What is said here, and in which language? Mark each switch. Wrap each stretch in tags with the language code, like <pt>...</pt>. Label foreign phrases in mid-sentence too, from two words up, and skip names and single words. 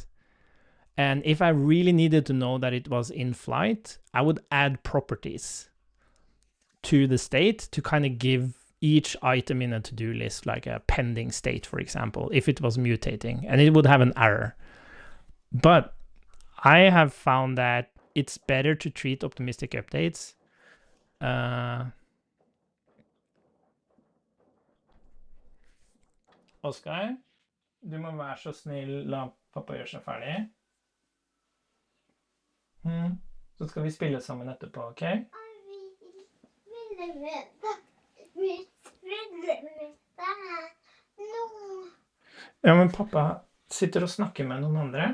<en>And if I really needed to know that it was in flight, I would add properties to the state to kind of give each item in a to-do list like a pending state, for example, if it was mutating, and it would have an error. But I have found that it's better to treat optimistic updates</en> <no>Oskar, du må være så snill, la pappa gjøre seg ferdig. Så skal vi spille sammen etterpå, ok? Ja, men pappa sitter og snakker med noen andre.</no>